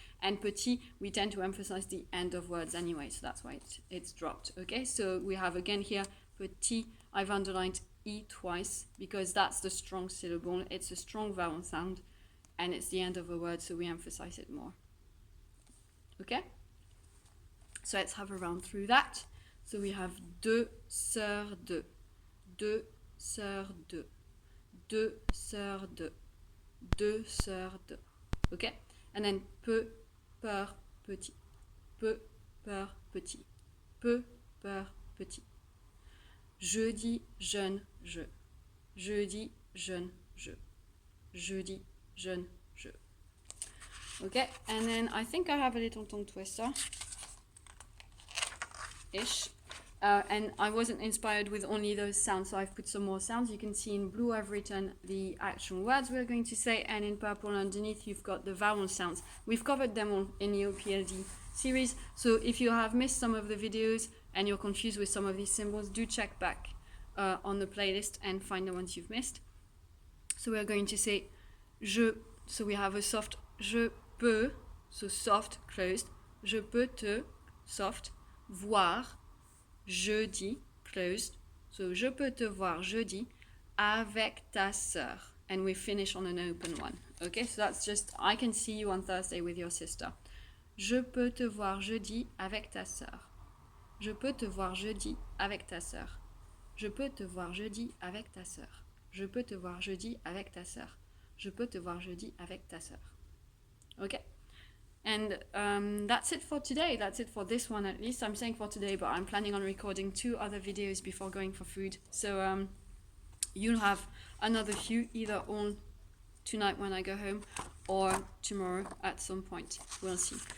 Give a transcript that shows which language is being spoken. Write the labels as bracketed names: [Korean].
[English] And petit, we tend to emphasize the end of words anyway, so that's why it's dropped. Okay, so we have again here petit. I've underlined E twice because that's the strong syllable. It's a strong vowel sound and it's the end of a word, so we emphasize it more. Okay, so let's have a round through that. So we have [French] deux sœurs de, deux sœurs de, deux sœurs de, deux sœurs de. [English] Okay, and then [French] peu, peur, petit, peu, peur, petit, peu, peur, petit. Jeudi, jeune, je. Jeudi, jeune, je. Jeudi, jeune, je. [English] Okay, and then I think I have a little tongue twister-ish. And I wasn't inspired with only those sounds, so I've put some more sounds. You can see in blue I've written the actual words we're going to say, and in purple underneath you've got the vowel sounds. We've covered them all in the OPLD series, so if you have missed some of the videos and you're confused with some of these symbols, do check back on the playlist and find the ones you've missed. So we're going to say je, so we have a soft [French] je peux, so soft, closed, je peux te, soft, voir, jeudi, closed, so je peux te voir jeudi avec ta sœur, [English] and we finish on an open one. Okay, so that's just I can see you on Thursday with your sister. [French] Je peux te voir jeudi avec ta sœur. Je peux te voir jeudi avec ta sœur. Je peux te voir jeudi avec ta sœur. Je peux te voir jeudi avec ta sœur. Je peux te voir jeudi avec ta sœur. [English] Okay. And that's it for today. That's it for this one at least. I'm saying for today, but I'm planning on recording 2 other videos before going for food. So you'll have another few, either all tonight when I go home or tomorrow at some point. We'll see.